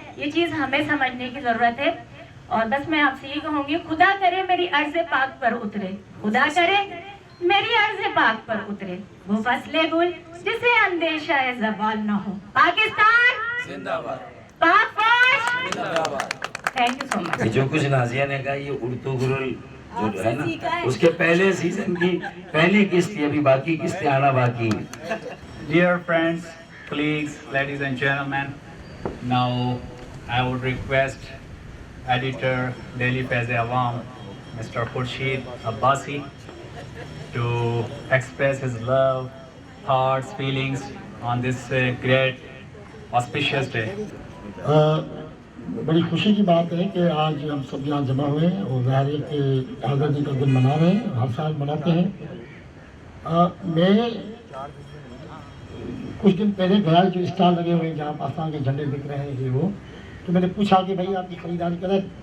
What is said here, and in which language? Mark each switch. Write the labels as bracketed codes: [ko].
[ur] یہ چیز ہمیں سمجھنے کی ضرورت ہے. اور بس میں آپ سے یہ کہوں گی، خدا کرے میری عرض پاک پر اترے، خدا کرے میری عرض پاک پر اترے وہ فصل گل جسے اندیشہ زوال نہ ہو. پاکستان زندہ باد، پاک فوج زندہ باد. [en] Thank you so much. [ur] جو کچھ نازیہ نے کہا یہ اردو گرل جو ہے نا اس کے پہلے سیزن کی پہلی قسط، ابھی باقی قسطیں آنا باقی ہیں. [en] Dear friends, colleagues, ladies and gentlemen, now I would request editor Daily Faiz-e-Awam, Mr. Khurshid Abbasi, to express his love, thoughts, feelings on this great auspicious day. [ur] بڑی خوشی کی بات ہے کہ آج ہم سب یہاں جمع ہوئے ہیں اور ظاہر ہے کہ آزادی کا دن منا رہے ہیں، ہر سال مناتے ہیں. میں کچھ دن پہلے گیا جو اسٹال لگے ہوئے ہیں جہاں پاکستان کے جھنڈے بک رہے ہیں وہ، تو میں نے پوچھا کہ بھائی آپ کی خریداری کریں.